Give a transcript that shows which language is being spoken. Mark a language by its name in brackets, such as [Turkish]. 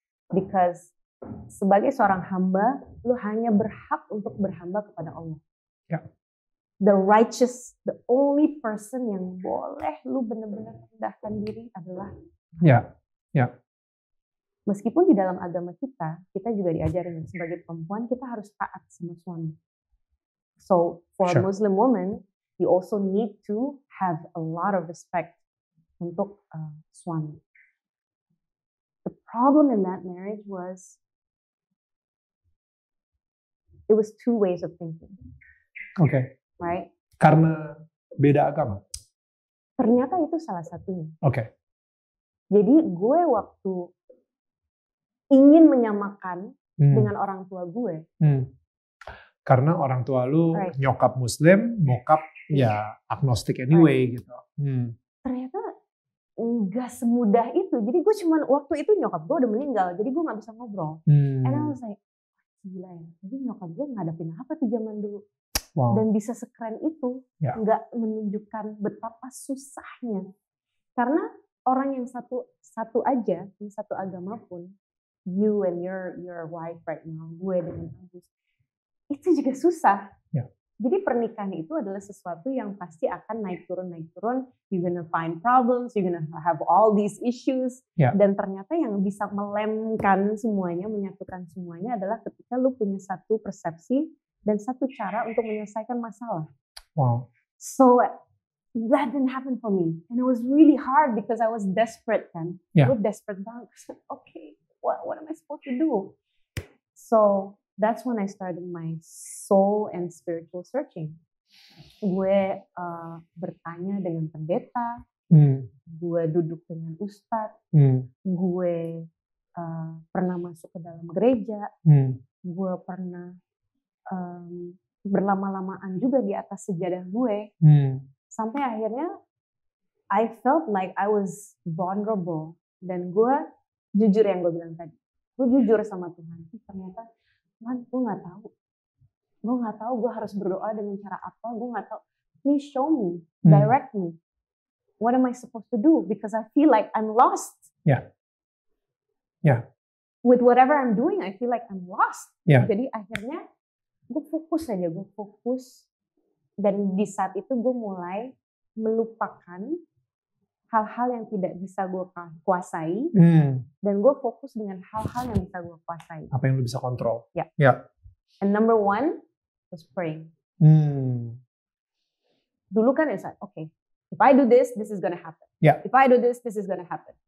[English] Because [Indonesian] sebagai seorang hamba, lu hanya berhak untuk berhamba kepada Allah. Ya. [English] The righteous, the only person [Indonesian] yang boleh lu benar-benar rendahkan diri adalah Ya. Ya. Meskipun di dalam agama kita juga diajarin sebagai perempuan kita harus taat sama suami. [English] So for a Muslim woman, you also need to have a lot of respect [Indonesian] untuk suami. [English] The problem in that marriage was it was two ways of thinking. [Indonesian] Oke. [English] Right? [Indonesian] Karena beda agama. Ternyata itu salah satunya. Oke. Jadi gue waktu ingin menyamakan dengan orang tua gue. Karena orang tua lu nyokap Muslim, bokap ya agnostik anyway gitu. Ternyata nggak semudah itu. Jadi gue cuman waktu itu nyokap gue udah meninggal, jadi gue nggak bisa ngobrol. [English] And I was like, [Indonesian] gila ya, jadi nyokap gue ngadepin apa tuh zaman dulu. Wow. Dan bisa sekeren itu, nggak menunjukkan betapa susahnya. Karena orang yang satu aja, yang satu agama pun, [English] you and your wife right now, [Indonesian] gue dengan Agus, itu juga susah. [English] Yeah. [Indonesian] Jadi pernikahan itu adalah sesuatu yang pasti akan naik turun. [English] You're gonna find problems, you're gonna have all these issues. Yeah. [Indonesian] Dan ternyata yang bisa melemkan semuanya, menyatukan semuanya adalah ketika lu punya satu persepsi dan satu cara untuk menyelesaikan masalah. [English] Wow. So that didn't happen for me, and it was really hard because I was desperate kan. Yeah. [Indonesian] Gue desperate banget. [English] Okay, what am I supposed to do? So that's when I started my soul and spiritual searching. [Indonesian] Gue bertanya dengan pendeta, gue duduk dengan ustadz, gue pernah masuk ke dalam gereja, gue pernah berlama-lamaan juga di atas sejadah gue, sampai akhirnya [English] I felt like I was vulnerable, [Indonesian] dan gue jujur yang gue bilang tadi, gue jujur sama Tuhan, ternyata Tuhan gue nggak tahu gue harus berdoa dengan cara apa, gue nggak tahu, [English] please show me, direct me, what am I supposed to do, because I feel like I'm lost. With whatever I'm doing, I feel like I'm lost. [Indonesian] Jadi akhirnya gue fokus, dan di saat itu gue mulai melupakan hal-hal yang tidak bisa gue kuasai, dan gue fokus dengan hal-hal yang bisa gue kuasai. Apa yang lu bisa kontrol? [English] And number one was praying. [Indonesian] Dulu kan [English] it's like, okay, if I do this, this is gonna happen. If I do this, this is gonna happen.